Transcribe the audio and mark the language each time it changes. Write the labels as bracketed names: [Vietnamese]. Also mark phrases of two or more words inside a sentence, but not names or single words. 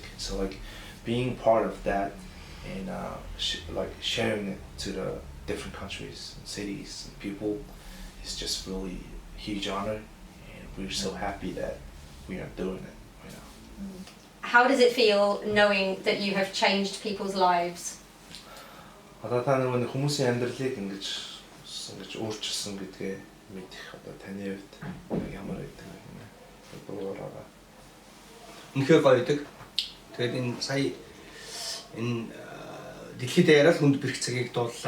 [English] So like being part of that and like sharing it to the different countries and cities and people is just really a huge honor, and we're so happy that we are doing it right now. How does it feel knowing that you have changed people's lives? [Mongolian] Одоо та нэг хүмүүсийн амьдралыг ингэж өөрчилсөн гэдгээ мэдэх одоо таны хувьд ямар байдаг юм бэ? Үнэхээр гоё байдаг. Тэгээд энэ сая энэ дэлхийд яриа л хүнд бэрх цагийг дууллаа.